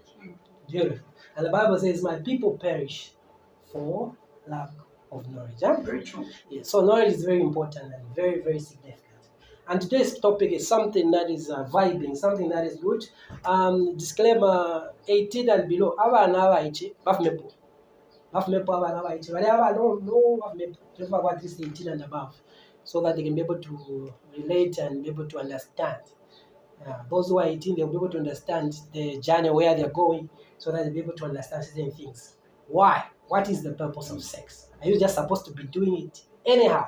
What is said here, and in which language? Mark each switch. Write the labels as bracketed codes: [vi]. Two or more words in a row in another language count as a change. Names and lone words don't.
[en] Beautiful. And the Bible says, my people perish for lack of knowledge. Huh? Very true. Yeah, so knowledge is very important and very, very significant. And today's topic is something that is vibing, something that is good. Disclaimer, 18 and below. [bem] Bafumepo abana bayithi. [en] But I don't know bafumepo at least 18 and above, so that they can be able to relate and be able to understand. Those who are 18, they'll be able to understand the journey where they're going, so that they'll be able to understand certain things. Why? What is the purpose of sex? Are you just supposed to be doing it anyhow?